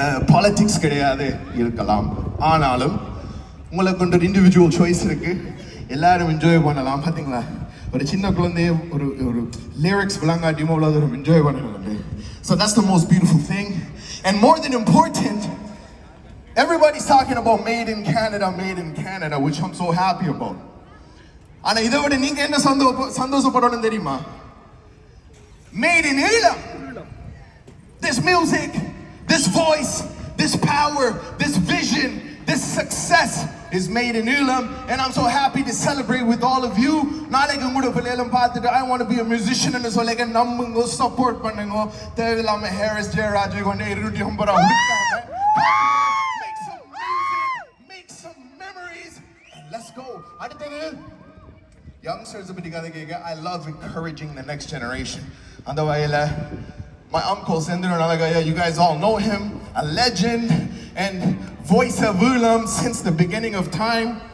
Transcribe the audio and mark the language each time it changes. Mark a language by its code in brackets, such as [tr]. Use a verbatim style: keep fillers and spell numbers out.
[ta] Politics கிடையாது இருக்கலாம், ஆனாலும் உங்களுக்கு ஒரு இண்டிவிஜுவல் சாய்ஸ் இருக்குது, எல்லோரும் என்ஜாய் பண்ணலாம். பார்த்தீங்களா, ஒரு சின்ன குழந்தைய ஒரு ஒரு லிரிக்ஸ் விளங்காட்டியுமோ அவ்வளோ ஒரு என்ஜாய் பண்ணலாம். [en] So that's the most beautiful thing and more then important. Everybody's talking about made in Canada, made in Canada, which I'm so happy about. [ta] ஆனால் இதை விட நீங்கள் என்ன சந்தோ சந்தோஷப்படணும்னு தெரியுமா? [en] Made in Ilam. This music, this voice, this power, this vision, this success is made in Ulam, and I'm so happy to celebrate with all of you. [ta] நாளைக்கு கூட பிள்ளைகளும் பார்த்துட்டு [en] I want to be a musician [ta] ன்னு சொல்லுங்க, நம்புங்க, support பண்ணுங்க. தேவையில்லாம ஹாரிஸ் ஜெயராஜ் கொண்டே இருநூற்றி ஐம்பது ரூபா [en] make some music, make some memories, and let's go. [ta] அடுத்தது [en] youngsters [ta] பத்தி கதை கேட்க [en] I love encouraging the next generation. [ta] அந்த வகையில [en] my uncle Sendra Nalagaya, you guys all know him, a legend and voice of Ulam since the beginning of time.